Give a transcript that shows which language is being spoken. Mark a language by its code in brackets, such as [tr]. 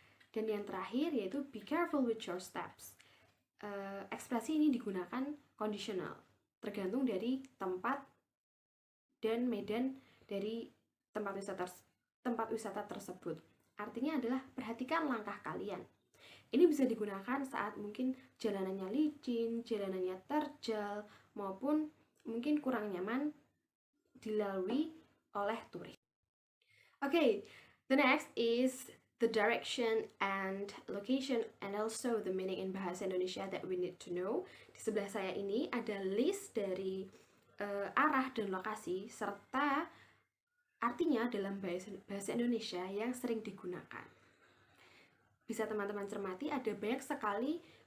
[id] Dan yang terakhir yaitu be careful with your steps. Ekspresi ini digunakan conditional, tergantung dari tempat dan medan dari tempat wisata tersebut. Artinya adalah perhatikan langkah kalian. Ini bisa digunakan saat mungkin jalanannya licin, jalanannya terjal, maupun mungkin kurang nyaman dilalui oleh turis. [en] Okay, the next is the direction and location and also the meaning in bahasa Indonesia that we need to know. [id] Di sebelah saya ini ada list dari arah dan lokasi serta artinya dalam bahasa Indonesia yang sering digunakan. Bisa teman-teman cermati, ada banyak sekali